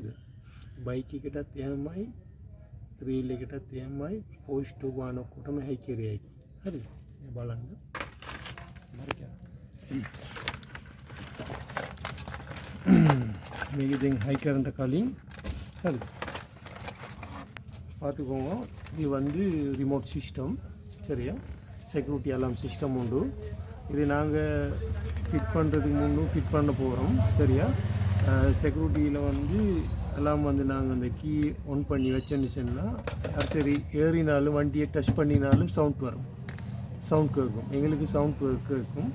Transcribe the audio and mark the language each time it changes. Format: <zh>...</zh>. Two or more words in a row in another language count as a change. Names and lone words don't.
<si>බයික් එකටත් එහෙමයි, ත්‍රිල් එකටත් එහෙමයි, පෝස්ට් ගාන ඔක්කොටම හැකිරෙයි. හරිද? මේ බලන්න. මේක දැන් හයි කරන්න කලින් හරිද?</si> <ta>பார்த்துக்கோங்க இது வந்து</ta> <en>remote system.</en> <ta>சரியா?</ta> <en>security alarm system</en> <ta>உண்டு. இது நாங்கள் ஃபிட் பண்ணுறதுக்கு முன்னும் ஃபிட் பண்ண போகிறோம். சரியா? செக்யூரிட்டியில் வந்து எல்லாம் வந்து நாங்கள் அந்த</ta> <en>key on</en> <ta>பண்ணி வச்சோன்னு சொன்னால் சரி ஏறினாலும் வண்டியை டச் பண்ணினாலும் சவுண்ட் வரும், சவுண்ட் கேட்கும், எங்களுக்கு சவுண்ட் கேட்கும்.</ta>